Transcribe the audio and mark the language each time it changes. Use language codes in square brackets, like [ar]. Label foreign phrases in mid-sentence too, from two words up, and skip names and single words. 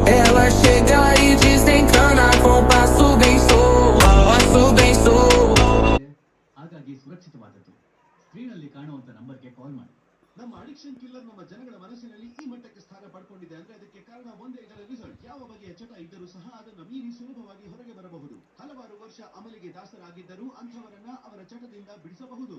[pt] Ela chega e desencana com passo bem solto, passo bem solto. [kn] ಹಾಗಾಗಿ ಸುರಕ್ಷಿತವಾದದ್ದು ಸ್ಕ್ರೀನಲ್ಲಿ ಕಾಣುವಂತ ನಂಬರ್ಗೆ ಕಾಲ್ ಮಾಡಿ. ನಮ್ಮ ಅಡಿಕ್ಷನ್ ಕಿಲ್ಲರ್ ನಮ್ಮ ಜನಗಳ ಮನಸ್ಸಿನಲ್ಲಿ ಈ ಮಟ್ಟಕ್ಕೆ ಸ್ಥಾನ ಪಡ್ಕೊಂಡಿದೆ ಅಂದ್ರೆ ಅದಕ್ಕೆ ಕಾರಣ ಒಂದೇ, ಇದರ ರಿಸಲ್ಟ್. ಯಾವ ಬಗೆಯ ಚಟ ಇದ್ದರೂ ಸಹ ಅದನ್ನು ಮೀರಿ ಸುಲಭವಾಗಿ ಹೊರಗೆ ಬರಬಹುದು. ಹಲವಾರು ವರ್ಷ ಅಮಲಿಗೆ ದಾಸರಾಗಿದ್ದರೂ ಅಂಥವರನ್ನ ಅವರ ಚಟದಿಂದ ಬಿಡಿಸಬಹುದು.